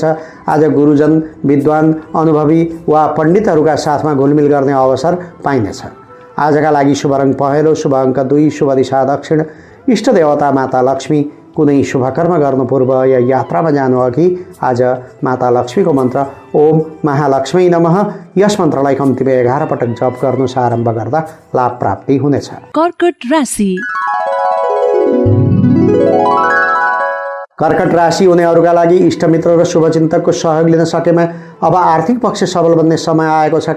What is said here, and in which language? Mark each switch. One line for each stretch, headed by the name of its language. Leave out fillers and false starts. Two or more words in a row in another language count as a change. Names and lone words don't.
Nepali: आज गुरुजन, विद्वान, अनुभवी वा पण्डितहरूका साथमा घुलमिल गर्ने अवसर पाइनेछ। आजका लागि शुभ रङ पहेँलो, शुभ अङ्क 2, शुभ दिशा दक्षिण, इष्ट देवता माता लक्ष्मी। कुनै शुभकर्म गर्नु पूर्व या यात्रामा जानुअघि आज माता लक्ष्मीको मन्त्र
Sanskrit: ओम महालक्ष्मी नमः
Nepali: यस मन्त्रलाई कम्तीमा 11 पटक जप गर्नुस्। आरम्भ गर्दा लाभ प्राप्ति हुनेछ। कर्कट राशि। कर्कट राशि हुनेहरूका लागि इष्टमित्र र शुभचिन्तकको सहयोग लिन सकेमा अब आर्थिक पक्ष सबल बन्ने समय आएको छ।